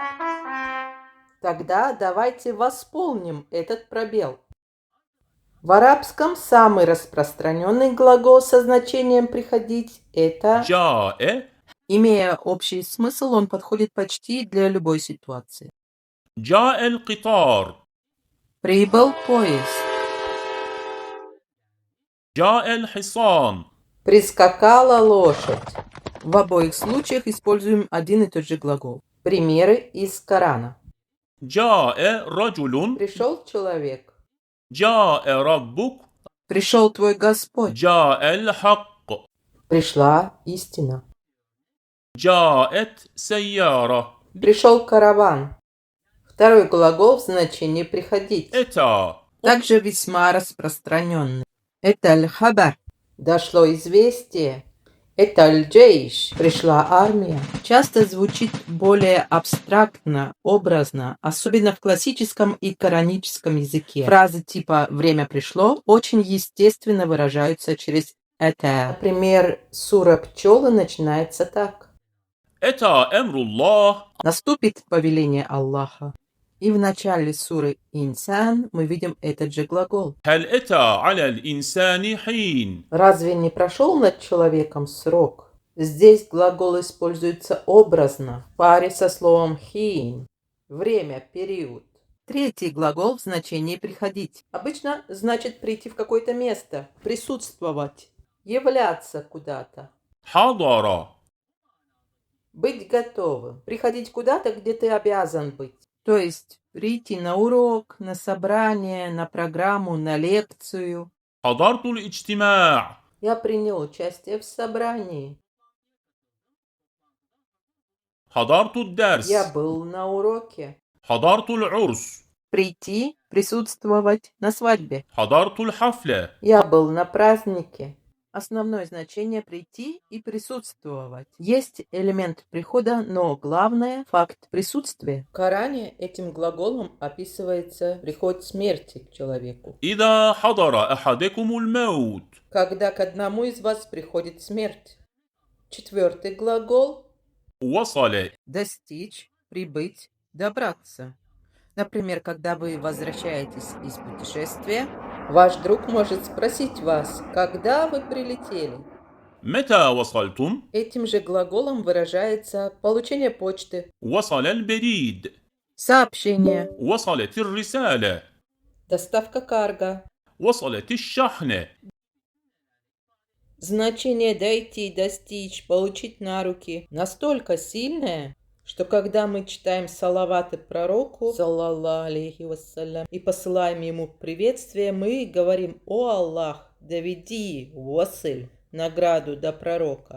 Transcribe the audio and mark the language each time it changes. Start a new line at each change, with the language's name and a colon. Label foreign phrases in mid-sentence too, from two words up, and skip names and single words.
Russian: Тогда давайте восполним этот пробел. В арабском самый распространенный глагол со значением «приходить» – это
Arabic: جاء.
Russian: Имея общий смысл, он подходит почти для любой ситуации.
Arabic: جاء القطار.
Russian: Прибыл поезд.
Arabic: جاء الحصان.
Russian: Прискакала лошадь. В обоих случаях используем один и тот же глагол. Примеры из Корана.
Arabic: جاء رجل.
Russian: Пришел человек.
Arabic: جاء ربك.
Russian: Пришел твой Господь.
Arabic: جاء الحق.
Russian: Пришла истина.
Arabic: جاءت سيارة.
Russian: Пришел караван. Второй глагол в значении «приходить».
Arabic: أتى.
Russian: Также весьма распространенный. Это аль-хабар. Дошло известие. Это аль-джейш. Пришла армия. Часто звучит более абстрактно, образно, особенно в классическом и кораническом языке. Фразы типа «время пришло» очень естественно выражаются через это. Например, сура «Пчелы» начинается так.
Arabic: أتى أمر الله.
Russian: Наступит повеление Аллаха. И в начале суры «Инсан» мы видим этот же глагол.
Arabic: هل أتى على الإنسان حين.
Russian: Разве не прошел над человеком срок? Здесь глагол используется образно, в паре со словом «хин» – время, период. Третий глагол в значении «приходить». Обычно значит прийти в какое-то место, присутствовать, являться куда-то.
Arabic: حضر.
Russian: Быть готовым. Приходить куда-то, где ты обязан быть. То есть прийти на урок, на собрание, на программу, на лекцию.
Arabic: حضرت الاجتماع.
Russian: Я принял участие в собрании.
Arabic: حضرت الدرس.
Russian: Я был на уроке.
Arabic: حضرت العرس.
Russian: Прийти, присутствовать на свадьбе.
Arabic: حضرت الحفلة.
Russian: Я был на празднике. Основное значение прийти и присутствовать. Есть элемент прихода, но главное – факт присутствия. В Коране этим глаголом описывается приход смерти к человеку.
Arabic: إذا حضر أحدكم الموت.
Russian: Когда к одному из вас приходит смерть. Четвертый глагол
Arabic: وصل.
Russian: – достичь, прибыть, добраться. Например, когда вы возвращаетесь из путешествия, ваш друг может спросить вас, когда вы прилетели.
Arabic: متى وصلتم.
Russian: Этим же глаголом выражается получение почты,
Arabic: وصل البريد.
Russian: сообщение,
Arabic: وصلت الرسالة.
Russian: доставка карго.
Arabic: وصلت الشحنة.
Russian: Значение «дойти», «достичь», «получить на руки» настолько сильное, что когда мы читаем салаваты пророку,
Arabic: صلى الله عليه وسلم,
Russian: и посылаем ему приветствие, мы говорим: «О Аллах, доведи вассаль, награду до пророка».